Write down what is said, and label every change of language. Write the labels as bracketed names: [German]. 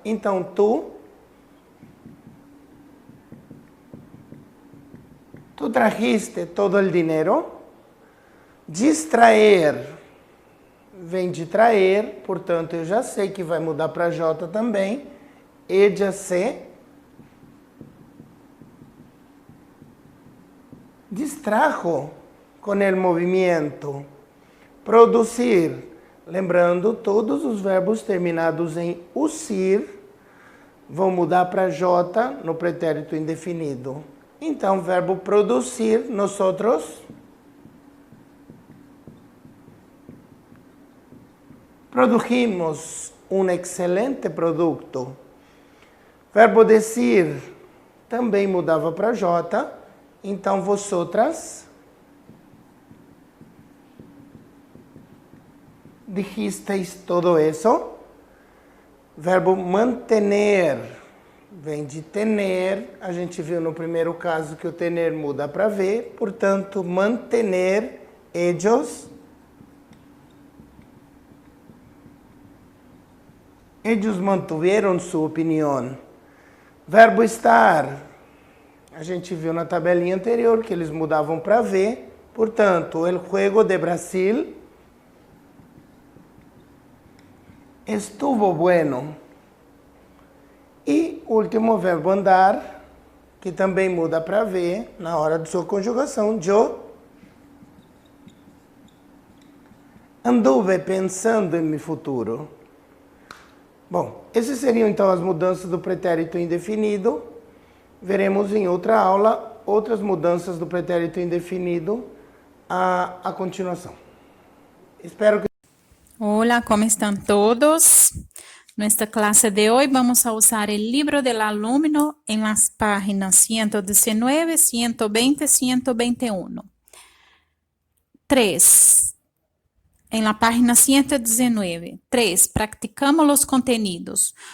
[Spanish] Então, tu trajiste todo el dinero. [Portuguese] Distraer vem de traer, portanto, eu já sei que vai mudar para J também. [Spanish] Ella se distrajo com el movimiento. Producir. [Portuguese] Lembrando, todos os verbos terminados em usir vão mudar para J no pretérito indefinido. Então, verbo [Spanish] producir, nosotros produjimos um excelente produto. [Portuguese] Verbo decir também mudava para J. [Spanish] Então, vosotras dijisteis todo eso. [Portuguese] Verbo mantener vem de tener. A gente viu no primeiro caso que o tener muda para V. Portanto, [Spanish] mantener, ellos mantuvieron su opinión. [Portuguese] Verbo estar. A gente viu na tabelinha anterior que eles mudavam para V. [Spanish] Portanto, el juego de Brasil estuvo bueno. [Portuguese] E último verbo andar, que também muda para V na hora de sua conjugação. [Spanish] Yo anduve pensando em mi futuro. [Portuguese] Bom, essas seriam então as mudanças do pretérito indefinido. Veremos em outra aula outras mudanças do pretérito indefinido a continuação. Espero que... [Spanish] Hola, ¿cómo están todos? Nuestra clase de hoy vamos a usar el libro del alumno en las páginas 119, 120, 121. 3. En la página 119. 3. Practicamos los contenidos.